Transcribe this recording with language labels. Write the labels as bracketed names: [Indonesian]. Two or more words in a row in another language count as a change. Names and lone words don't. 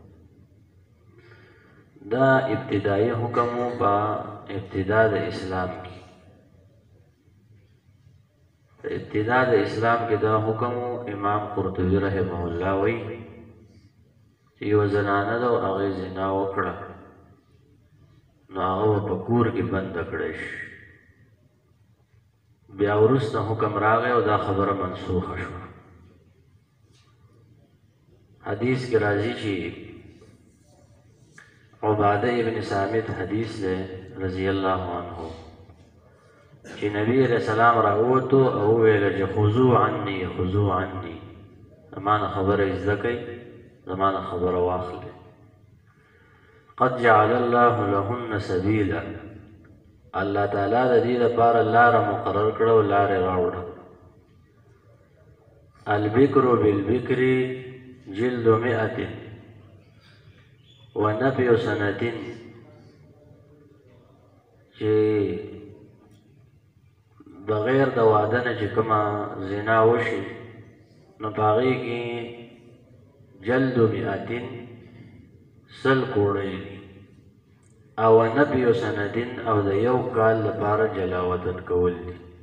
[Pashto] دا ابتدایي حکم په ابتدا د اسلام کې ابتدا د اسلام کې دا حکم امام قرطبي [Arabic] رحمه الله [Pashto] وایي چې یو زنانه ده او هغې زنا وکړه نو هغه په کور کې بنده کړی شي. بیا وروسته حکم راغی او دا خبره منسوخه شوه. حدیث کې راځي چې عباده ابن صامت حدیث دی [Arabic] رضی الله عنه [Pashto] چې نبی [Arabic] علیہ السلام [Pashto] راووتو او وویل چې [Arabic] خذوا عني خذوا عني [Pashto] زمانه خبره زده کړئ زمانه خبره واخلئ [Arabic] قد جعل الله لهن سبیلا [Pashto] الله تعالی د دې لپاره لاره مقرر کړه او لارې راوړه. [Arabic] البکر بالبکر جلد 100 ونفي سنة [Pashto] چې بغیر د واده نه چې کومه زنا وشي نو په هغې کې [Arabic] جلد مئتین [Pashto] سل کوړی دي او نبی سندین او د یو کال لپاره جلا وطن کول دي